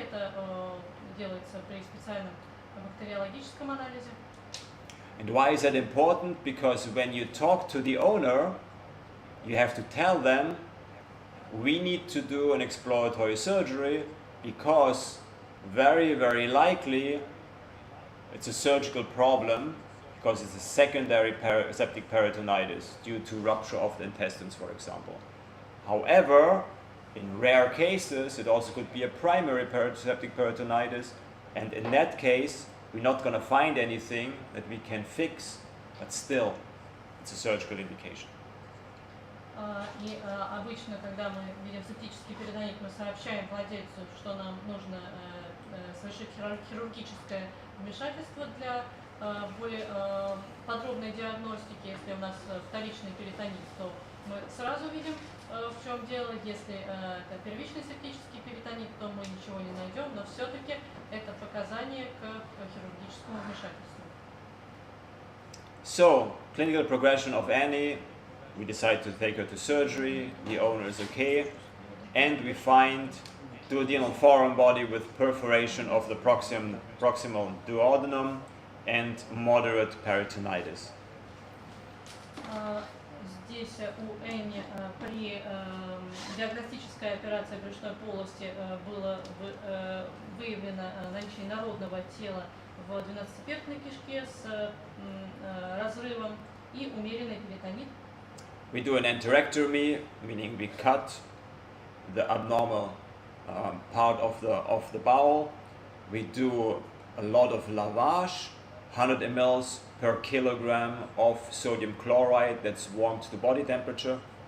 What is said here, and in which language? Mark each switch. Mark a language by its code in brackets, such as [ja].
[ru] Это делается при специальном бактериологическом анализе. [en] And why is that important? Because when you talk to the owner, you have to tell them, we need to do an exploratory surgery because very, very likely it's a surgical problem because it's a secondary septic peritonitis due to rupture of the intestines, for example. However, in rare cases, it also could be a primary septic peritonitis, and in that case, we're not going to find anything that we can fix, but still, it's a surgical indication. [ru] И обычно, когда мы видим септический перитонит, мы сообщаем владельцу, что нам нужно совершить хирургическое вмешательство для более подробной диагностики. Если у нас вторичный перитонит, то мы сразу видим, в чем дело. Если это первичный септический перитонит, то мы ничего не найдем, но все-таки это показание к хирургическому вмешательству. [en] So, clinical progression of Annie, we decide to take her to surgery, the owner is okay, and we find duodenal foreign body with perforation of the proximal duodenum and moderate peritonitis. [ru] Здесь у Энни при диагностической операции брюшной полости было выявлено наличие инородного тела в 12-перстной кишке с разрывом и умеренный перитонит. [en] We do an enterectomy, meaning we cut the abnormal part of the bowel. We do a lot of lavage, 100 ml per kilogram of sodium chloride that's warmed to body temperature.